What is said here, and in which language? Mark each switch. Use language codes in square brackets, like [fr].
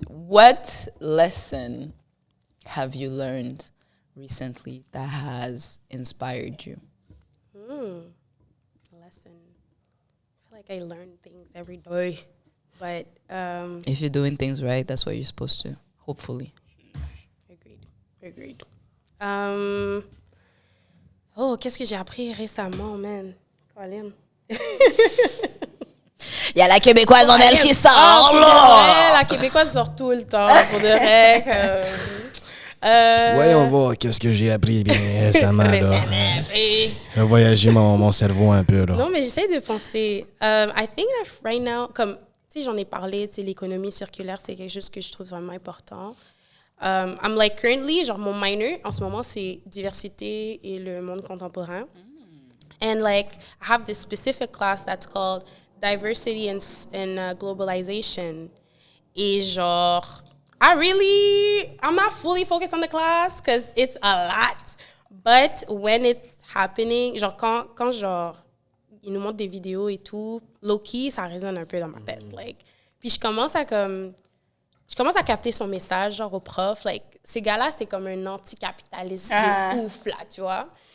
[en] What lesson have you learned recently that has inspired you? Lesson. I feel like I learn things every day. But If you're doing things right, that's what you're supposed to. Hopefully. agreed. [fr] Qu'est-ce que j'ai appris récemment, man? Colin. Il y a la Québécoise en elle qui sort. Pour de vrai, la Québécoise sort tout le temps. Pour de vrai. Voyons voir qu'est-ce que j'ai appris bien récemment. Là. Oui. Voyager mon cerveau un peu. Là. Non, mais j'essaie de penser. [en] I think that right now, [fr] comme, tu sais, j'en ai parlé, tu sais, l'économie circulaire, c'est quelque chose que je trouve vraiment important. [en] I'm like currently, [fr] genre mon minor en ce moment, c'est diversité et le monde contemporain. [en] And like, I have this specific class that's called diversity and globalization. [fr] Et genre, [en] I'm not fully focused on the class because it's a lot. But when it's happening, [fr] genre quand genre, ils nous montrent des vidéos et tout, low-key, ça résonne un peu dans ma tête. Like, puis je commence à capter son message, genre au prof. Like, ce gars-là, c'est comme un anticapitaliste de ouf, là, tu vois.